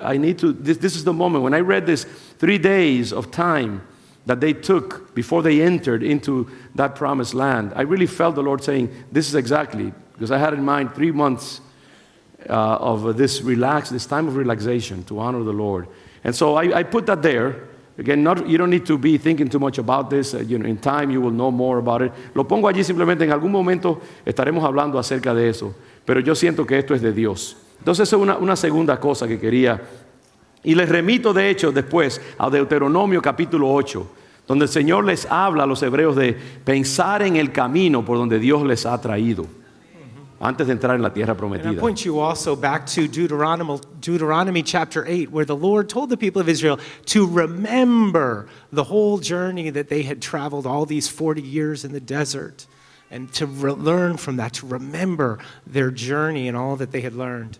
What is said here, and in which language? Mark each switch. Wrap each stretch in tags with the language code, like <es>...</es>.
<en>I need to, this is the moment. When I read this 3 days of time that they took before they entered into that promised land, I really felt the Lord saying, this is exactly, because I had in mind 3 months of this time of relaxation to honor the Lord. And so I put that there. Again, you don't need to be thinking too much about this. In time you will know more about it.</en> <es>Lo pongo allí simplemente, en algún momento estaremos hablando acerca de eso. Pero yo siento que esto es de Dios. Entonces es una segunda cosa que quería. Y les remito de hecho después a Deuteronomio capítulo 8, donde el Señor les habla a los hebreos de pensar en el camino por donde Dios les ha traído antes de entrar en la tierra prometida.</es> <en>And I point you also back to Deuteronomy chapter 8, where the Lord told the people of Israel to remember the whole journey that they had traveled all these 40 years in the desert, and to learn from that, to remember their journey and all that they had learned.</en>